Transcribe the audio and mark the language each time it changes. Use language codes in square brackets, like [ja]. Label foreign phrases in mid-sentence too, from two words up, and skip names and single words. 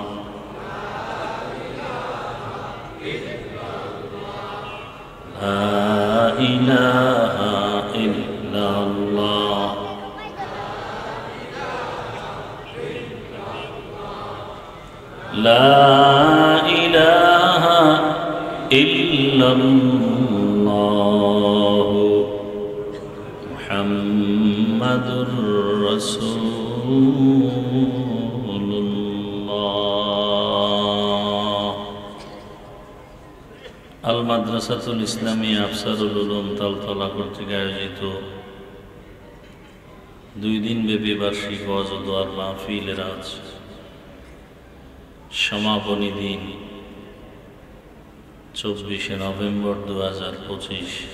[ar] لا الہ الا اللہ لا الہ الا اللہ محمد رسول اللہ المدرسۃ الاسلامیہ [bn] افسرুল উলুম তালতলা কর্তৃক আয়োজিত 2 দিন ব্যাপী বার্ষিক ওয়াজ ও দোয়ার মাহফিলের আজ সমাপনী দিন 24 নভেম্বর 2025